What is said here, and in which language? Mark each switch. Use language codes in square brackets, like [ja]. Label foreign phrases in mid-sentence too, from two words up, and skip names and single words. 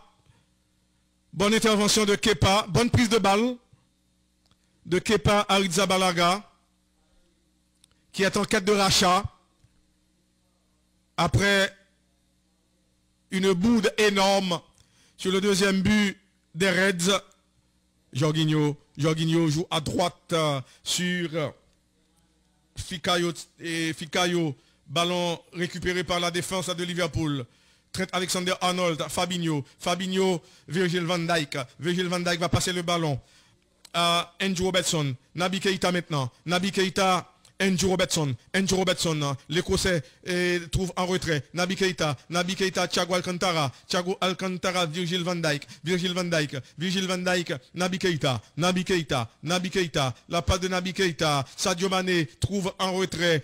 [fr] Bonne intervention de Kepa, bonne prise de balle de Kepa Arrizabalaga, qui est en quête de rachat après une boude énorme sur le deuxième but des Reds. Jorginho joue à droite sur Fikayo et Fikayo. Ballon récupéré par la défense de Liverpool. Trent Alexander-Arnold, Fabinho, Virgil van Dijk. Virgil van Dijk va passer le ballon à Andrew Robertson. Naby Keita maintenant. Naby Keita, Andrew Robertson, l'Écossais trouve en retrait. Naby Keita, Thiago Alcantara, Virgil van Dijk, Naby Keita, la passe de Naby Keita, Sadio Mané trouve en retrait.